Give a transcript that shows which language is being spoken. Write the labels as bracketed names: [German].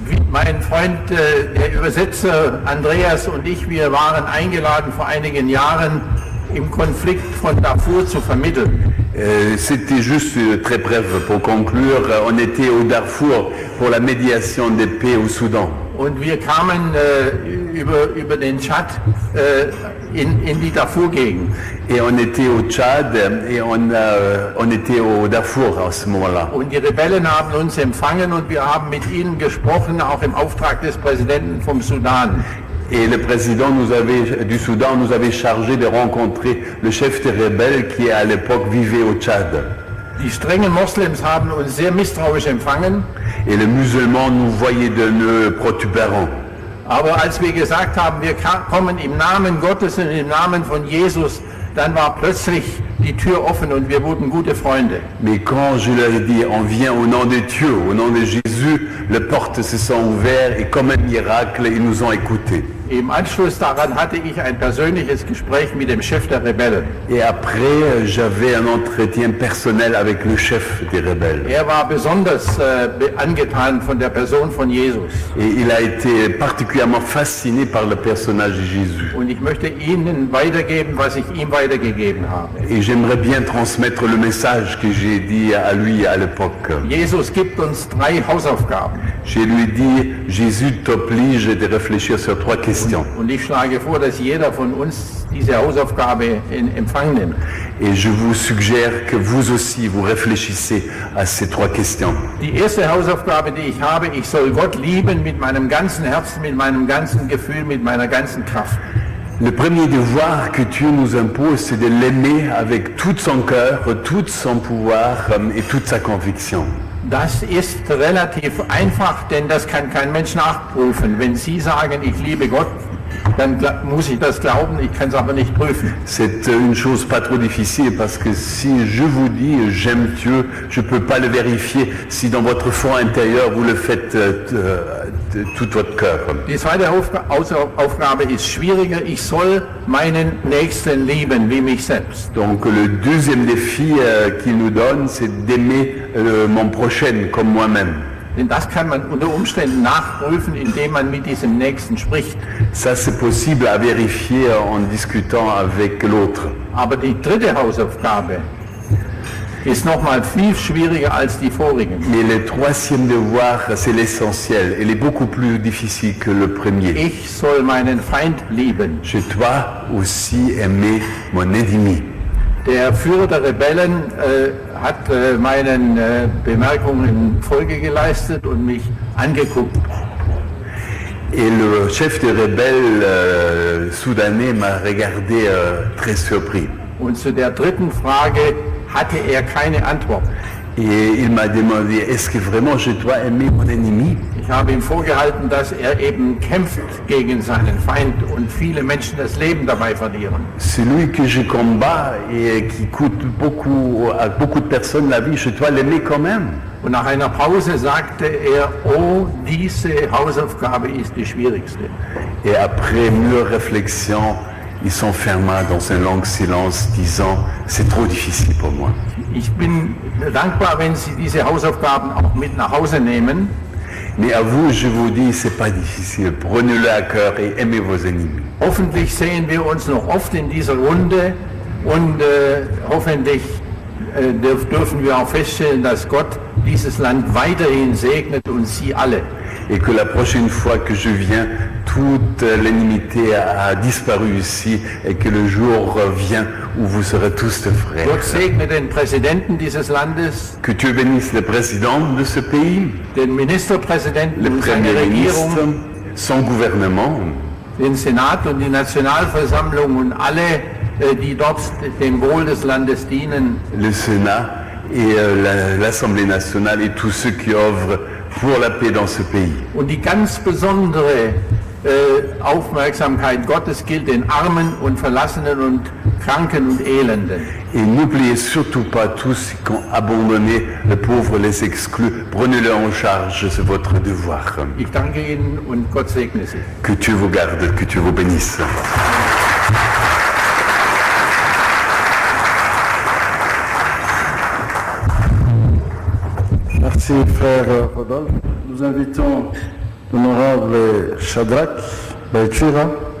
[German] Mein Freund, der Übersetzer Andreas und ich, wir waren eingeladen vor einigen Jahren im Konflikt von Darfur zu vermitteln. [French] C'était juste très bref pour conclure. On était au Darfour pour la médiation des paix au Soudan. [German] Und wir kamen über den Tschad in die Darfur-Gegend. [French] Et on était au Tchad et on était au Darfour à ce moment-là. [German] Und die Rebellen haben uns empfangen und wir haben mit ihnen gesprochen, auch im Auftrag des Präsidenten vom Sudan. [French] Et le président du Soudan nous avait chargé de rencontrer le chef des rebelles qui à l'époque vivait au Tchad. [German] Die strengen Moslems haben uns sehr misstrauisch empfangen. [French] Et les musulmans nous voyaient de nœuds protubérants. [German] Aber als wir gesagt haben, wir kommen im Namen Gottes und im Namen von Jesus, dann war plötzlich die Tür offen und wir wurden gute Freunde. [French] Mais quand je leur ai dit, on vient au nom de Dieu, au nom de Jésus, les portes se sont ouvertes et comme un miracle, ils nous ont écoutés. [German] Im Anschluss daran hatte ich ein persönliches Gespräch mit dem Chef der Rebellen. [French] Et après, j'avais un entretien personnel avec le chef des rebelles. [German] Er war besonders angetan von der Person von Jesus. [French] Et il a été particulièrement fasciné par le personnage de Jésus. [German] Und ich möchte Ihnen weitergeben, was ich ihm weitergegeben habe. [French] Et j'aimerais bien transmettre le message que j'ai dit à lui à l'époque. [German] Jesus gibt uns 3 Hausaufgaben. [French] Je lui dis, Jésus t'oblige de réfléchir sur 3 questions. [German] Und ich schlage vor, dass jeder von uns diese Hausaufgabe in Empfang nimmt. [French] Et je vous suggère que vous aussi, vous réfléchissez à ces 3 questions. [German] Die erste Hausaufgabe, die ich habe, ich soll Gott lieben mit meinem ganzen Herzen, mit meinem ganzen Gefühl, mit meiner ganzen Kraft. [French] Le premier devoir que Dieu nous impose, c'est de l'aimer avec tout son cœur, tout son pouvoir et toute sa conviction. [German] Das ist relativ einfach, denn das kann kein Mensch nachprüfen. Wenn Sie sagen, ich liebe Gott dann muss ich das glauben, ich kann es aber nicht prüfen. [French] C'est une chose pas trop difficile parce que si je vous dis j'aime Dieu, je ne peux pas le vérifier si dans votre fond intérieur vous le faites de tout votre cœur. [German] Die zweite Aufgabe ist schwieriger, ich soll meinen Nächsten lieben wie mich selbst. [French] Donc le deuxième défi qu'il nous donne, c'est d'aimer mon prochain comme moi-même. [German] Denn das kann man unter Umständen nachprüfen, indem man mit diesem Nächsten spricht. [French] Ça, c'est possible à vérifier en discutant avec l'autre. [German] Aber die dritte Hausaufgabe ist nochmal viel schwieriger als die vorigen. [French] Mais le troisième devoir, c'est l'essentiel. Il est beaucoup plus difficile que le premier. [German] Ich soll meinen Feind lieben. [French] Je dois aussi aimer mon ennemi. [German] Der Führer der Rebellen hat meinen Bemerkungen Folge geleistet und mich angeguckt. [French] Et le chef des rebelles soudanais m'a regardé très surpris. [German] Und zu der dritten Frage hatte er keine Antwort. [French] Et il m'a demandé, est-ce que vraiment je dois aimer mon ennemi? [German] Ich habe ihm vorgehalten, dass er eben kämpft gegen seinen Feind und viele Menschen das Leben dabei verlieren. [French] Celui que je combats et qui coûte beaucoup à beaucoup de personnes la vie, je dois l'aimer quand même. [German] Und nach einer Pause sagte er, oh, diese Hausaufgabe ist die schwierigste. [French] Et après mûre réflexion, il s'enferma dans un long silence, disant, c'est trop difficile pour moi. [German] Ich bin dankbar, wenn Sie diese Hausaufgaben auch mit nach Hause nehmen. [French] Mais à vous, je vous dis, c'est pas difficile. Prenez-le à cœur et aimez vos ennemis. [German] Hoffentlich sehen wir uns noch oft in dieser Runde und hoffentlich dürfen wir auch feststellen, dass Gott dieses Land weiterhin segnet und Sie alle. [French] Et que la prochaine fois que je viens, toute l'inimité a disparu ici et que le jour vient où vous serez tous de frères. [German] Gott segne den Präsidenten dieses Landes, [French] Que Dieu bénisse le président de ce pays, [German] den Ministerpräsidenten [French] le [German] und seine [French] premier ministre, [German] Regierung, [French] son gouvernement, [German] den Senat und die Nationalversammlung und alle, die dort dem Wohl des Landes dienen. [French] le Sénat et l'Assemblée nationale et tous ceux qui œuvrent pour la paix dans ce pays. [German] Und die ganz besondere Aufmerksamkeit Gottes gilt den Armen und Verlassenen und Kranken und Elenden. [French] Et n'oubliez surtout pas tous qui ont abandonné les pauvres, les exclus. Prenez-le en charge, c'est votre devoir. [German] Ich danke Ihnen und Gott segne Sie. [French] Que Dieu vous garde, que Dieu vous bénisse. Merci frère Rodolphe. Nous invitons l'honorable Shadrach Baïtura.